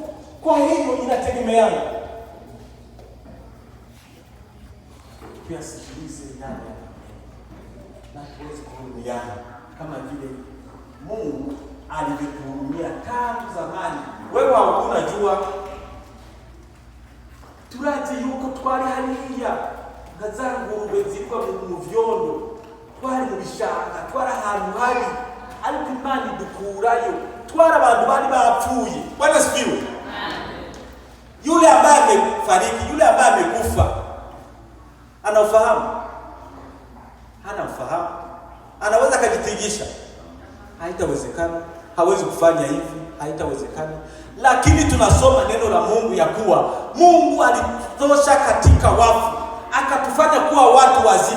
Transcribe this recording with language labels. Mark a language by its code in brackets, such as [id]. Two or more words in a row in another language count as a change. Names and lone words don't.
[sw] Kwa hiyo inategemeana. Tuyasikilize nani na tuweze kuhurumiana kama vile Mungu alivyotuhurumia tangu zamani. Wewe haukuna jua [rn] turazi yuko twari hariya ngazangurube zirwa mu vyondo, twari mu bishanga, twari ahantu hari, ariko Imana idukurayo, twari abantu bari bapfuye. [sw] Bwana sifiwe. Yule ambaye amefariki, yule ambaye amekufa, anafahamu? Hana ufahamu? Anaweza kujitigisha? Haitawezekana. Hawezi kufanya hivi, haitawezekana. Lakini tunasoma neno la Mungu ya kuwa Mungu alitosha katika wafu akatufanya kuwa watu wazima.